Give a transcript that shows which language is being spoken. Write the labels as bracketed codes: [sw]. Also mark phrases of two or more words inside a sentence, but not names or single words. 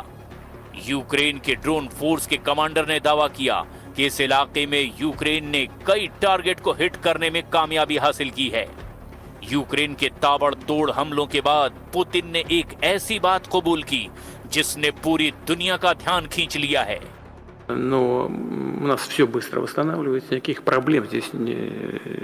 [hi] यूक्रेन के [en] drone force [hi] के कमांडर ने दावा किया कि इस इलाके में यूक्रेन ने कई टारगेट को हिट करने में कामयाबी हासिल की है। यूक्रेन के ताबड़तोड़ हमलों के बाद पुतिन ने एक ऐसी बात कबूल की जिसने पूरी दुनिया का ध्यान खींच लिया है। [ru] Но у нас все быстро восстанавливается, никаких проблем здесь